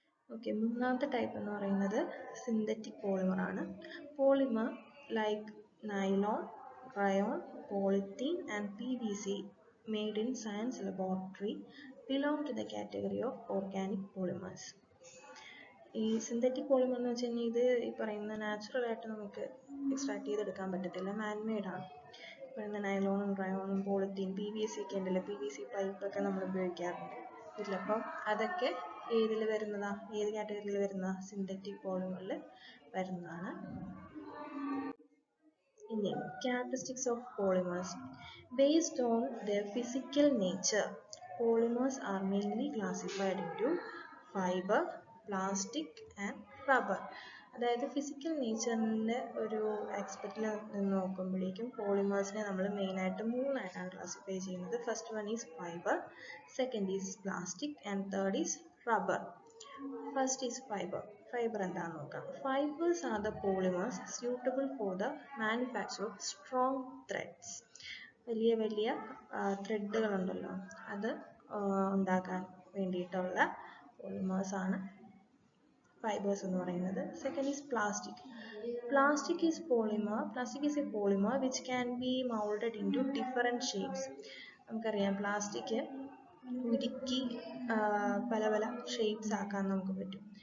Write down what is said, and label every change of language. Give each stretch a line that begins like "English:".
Malayalam: Okay, മൂന്നാമത്തെ type എന്ന് പറയുന്നത് സിന്തറ്റിക് പോളിമർ ആണ്.
English: Polymer like nylon, rayon, polythene and PVC made in science laboratory belong to the category of organic polymers.
Malayalam: ഈ synthetic polymer എന്ന് വെച്ച് കഴിഞ്ഞാൽ ഇത് ഈ പറയുന്ന നാച്ചുറൽ ആയിട്ട് നമുക്ക് എക്സ്ട്രാക്ട് ചെയ്തെടുക്കാൻ പറ്റത്തില്ല, മാൻമെയ്ഡാണ്. പറയുന്ന നൈലോണും റയോണും പോളിത്തീൻ, PVC ഒക്കെ ഉണ്ടല്ലോ, PVC പൈപ്പൊക്കെ നമ്മൾ ഉപയോഗിക്കാറുണ്ട് ഇല്ല. അപ്പം അതൊക്കെ ഏതിൽ വരുന്നതാ? ഏത് കാറ്റഗറിയിൽ വരുന്നതാ? സിന്തറ്റിക് പോളിമറിൽ വരുന്നതാണ്. ഇനി
English: characteristics of polymers. Based on their physical nature, polymers are mainly classified into fiber, plastic and rubber.
Malayalam: അതായത് ഫിസിക്കൽ നേച്ചറിൻ്റെ ഒരു ആസ്പെക്റ്റിൽ നിന്ന് നോക്കുമ്പോഴേക്കും പോളിമേഴ്സിനെ നമ്മൾ മെയിനായിട്ട് മൂന്നായിട്ടാണ് ക്ലാസിഫൈ ചെയ്യുന്നത്.
English: First one is fibre, second is plastic and third is rubber. First is fibre. Fibre
Malayalam: എന്താണെന്ന് നോക്കാം.
English: Fibres are the polymers suitable for the manufacture of strong threads.
Malayalam: വലിയ വലിയ ത്രെഡുകളുണ്ടല്ലോ, അത് ഉണ്ടാക്കാൻ വേണ്ടിയിട്ടുള്ള പോളിമേഴ്സാണ്
English: fibers
Malayalam: എന്ന് പറയുന്നത്.
English: Second is plastic. Plastic is a polymer which can be molded into different shapes.
Malayalam: നമുക്കറിയാം പ്ലാസ്റ്റിക് ഉരുക്കി പല പല ഷേപ്സ് ആക്കാൻ നമുക്ക് പറ്റും.